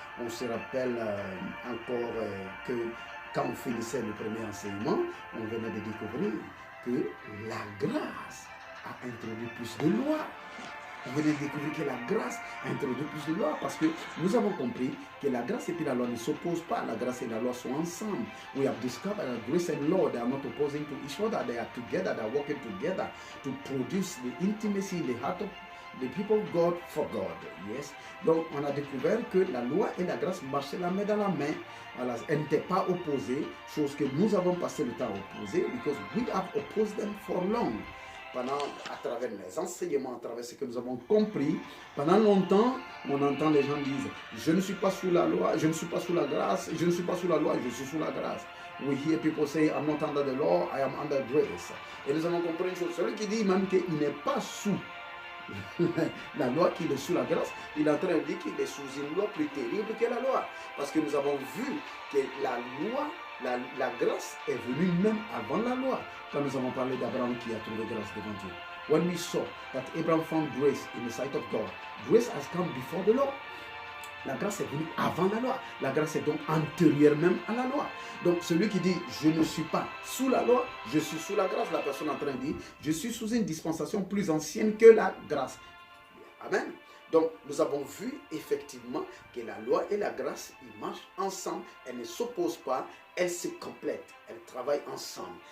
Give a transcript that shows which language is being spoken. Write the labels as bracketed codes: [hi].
[fr] On se rappelle encore que quand on finissait le premier enseignement, on venait de découvrir que la grâce a introduit plus de lois. Vous venez de découvrir que la grâce a introduit plus de lois parce que nous avons compris que la grâce et puis la loi ne s'opposent pas. La grâce et la loi sont ensemble. [en] We have discovered that grace and law, they are not opposing to each other. They are together, they are working together to produce the intimacy in the heart of the people of God for God. Yes. [fr] Donc, on a découvert que la loi et la grâce marchaient la main dans la main. Voilà, elles n'étaient pas opposées, chose que nous avons passé le temps à opposer, [en] because we have opposed them for long. [fr] Pendant, à travers les enseignements, à travers ce que nous avons compris, pendant longtemps, on entend les gens dire, je ne suis pas sous la loi, je ne suis pas sous la grâce, je ne suis pas sous la loi, je suis sous la grâce. [en] We hear people say, I'm not under the law, I am under grace. [fr] Et nous avons compris une chose, celui qui dit même qu'il n'est pas sous la loi, qu'il est sous la grâce, il est en train de dire qu'il est sous une loi plus terrible que la loi. Parce que nous avons vu que la loi, la grâce est venue même avant la loi. Quand nous avons parlé d'Abraham qui a trouvé grâce devant Dieu. [en] When we saw that Abraham found grace in the sight of God, grace has come before the law. [fr] La grâce est venue avant la loi. La grâce est donc antérieure même à la loi. Donc celui qui dit je ne suis pas sous la loi, je suis sous la grâce, la personne est en train de dire je suis sous une dispensation plus ancienne que la grâce. Amen. Donc nous avons vu effectivement que la loi et la grâce, ils marchent ensemble, elles ne s'opposent pas, elles se complètent, elles travaillent ensemble.